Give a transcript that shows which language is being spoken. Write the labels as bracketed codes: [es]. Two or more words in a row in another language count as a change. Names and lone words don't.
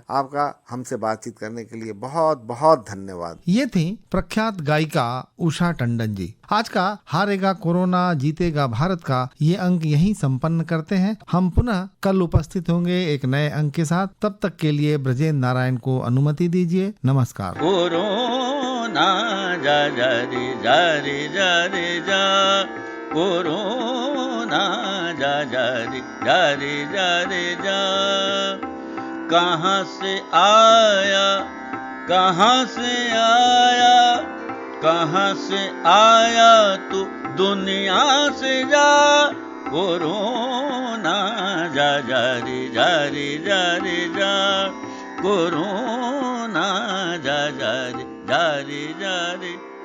[hi] आपका हमसे बातचीत करने के लिए बहुत बहुत धन्यवाद। ये थी प्रख्यात गायिका उषा टंडन जी। आज का हारेगा कोरोना जीतेगा भारत का ये अंक यहीं संपन्न करते हैं। हम पुनः कल उपस्थित होंगे एक नए अंक के साथ। तब तक के लिए ब्रजेंद्र नारायण को अनुमति दीजिए। नमस्कार। कोरोना जा जा रे जा रे जा रे जा, कोरोना जा जा रे जा रे जा रे जा। कहाँ से आया, कहाँ से आया, कहाँ से आया तू दुनिया से जा। कोरोना जा जा रे जा रे जा रे जा, कोरोना जा जा रे जा रे जा रे।